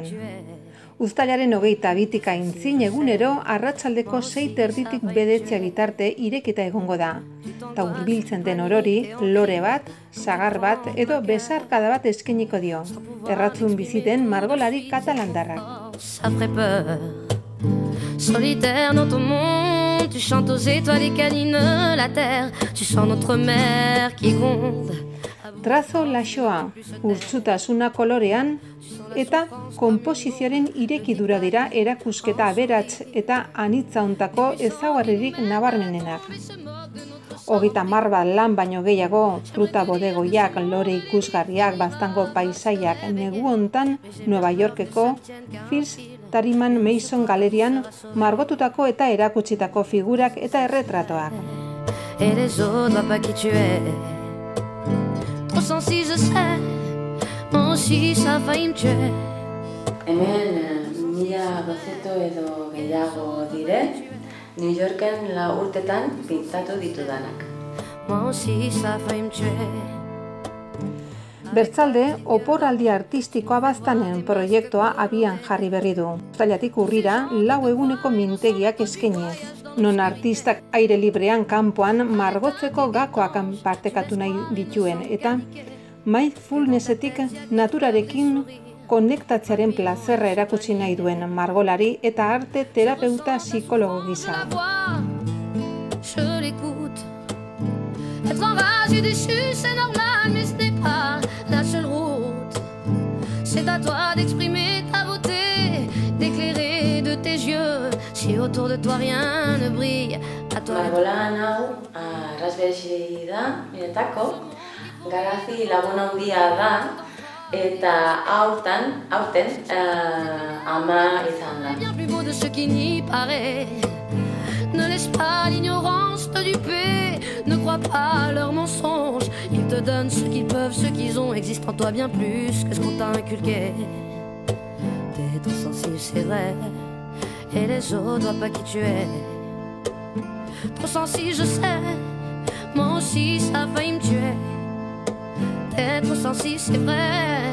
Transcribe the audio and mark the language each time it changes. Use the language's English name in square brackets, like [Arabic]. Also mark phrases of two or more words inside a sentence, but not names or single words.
[Basque] Uztailaren 22 aintzin egunero arratsaldeko 6:30 bedetze bitarte irekita egongo da. Ta hurbiltzen den orori, lore bat, sagar bat edo besarkada bat eskainiko dio. Erratzun bizi den margolari katalandarrak. [French] Solitaire dans ton monde, tu chantes aux étoiles et câlines la terre, tu sens notre mer qui gronde. [Basque] Trazo laxoa, urtsutasuna kolorean, eta konposizioaren irekidura dira erakusketa aberats eta anitza hontako ezaugarririk nabarmenenak. 30 bat lan baino gehiago, fruta bodegoiak, lore ikusgarriak, baztango paisaiak, negu hontan Nueva Yorkeko Fils Tariman Mason galerian margotutako eta erakutsitako figurak eta erretratoak. [French] Et les autres voient pas qui tu es. Trop sensible je sais, moi aussi ça failli me tuer. [Basque] Hemen 1200 edo gehiago dire, New Yorken 4 urtetan pintatu ditudanak. [French] Moi aussi ça failli me tuer. [Basque] Bertzalde, oporraldi artistikoa baztanen proiektua abian jarri berri du. Uztailatik urrira, 4 eguneko mintegiak eskainiz. Non artistak aire librean kanpoan margotzeko gakoak partekatu nahi dituen eta mindfulnessetik naturarekin konektatzearen plazerra erakutsi nahi duen margolari eta arte terapeuta psikologo gisa. [French] Je l'écoute. Être enragé, déchu, c'est normal, mais ce n'est pas la seule route. C'est à toi d'exprimer ta beauté, d'éclairer de tes yeux. Si autour de toi rien ne brille, à toi. [Basque] Margolan hau arrasberesi da, niretako, garazi lagun handia da, eta aurten ama izan da. [French] Bien plus beau de ce qui n'y paraît. Ne laisse pas l'ignorance te duper, ne crois pas à leurs mensonges. Ils te donnent ce qu'ils peuvent, ce qu'ils ont, existe en toi bien plus que ce qu'on t'a inculqué. T'es trop sensible, c'est vrai, et les autres voient pas qui tu es. Trop sensible, je sais, moi aussi ça a failli me tuer. T'es trop sensible, c'est vrai.